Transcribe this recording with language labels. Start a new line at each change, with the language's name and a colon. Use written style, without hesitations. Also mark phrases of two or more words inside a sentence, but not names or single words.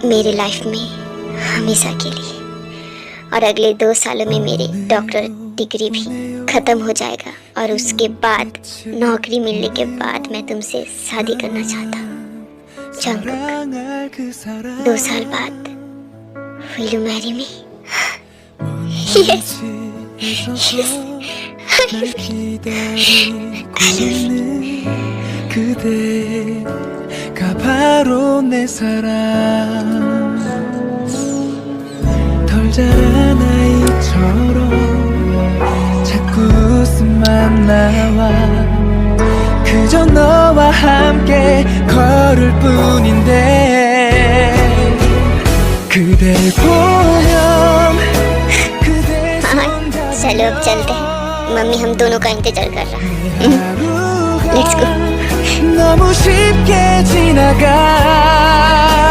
Hindi: मेरे लाइफ में हमेशा के लिए। और अगले 2 सालों में मेरे
English: doctor degree
Hindi: भी खत्म हो जाएगा और उसके बाद नौकरी मिलने के बाद मैं तुमसे शादी करना चाहता हूँ।
English: जंगकुक,
Hindi: 2 साल बाद
English: will you marry me? Yes. Yes.
Korean: 그대가 바로 내 사랑 덜 자란 아이처럼 자꾸 웃음만 나와 그저 너와 함께 걸을 뿐인데 그댈 보면 그대
Hindi: हाँ, चलो अब चलते हैं। मम्मी हम दोनों का इंतजार कर रहा है।
English: Let's go.
Korean: 너무 쉽게 지나가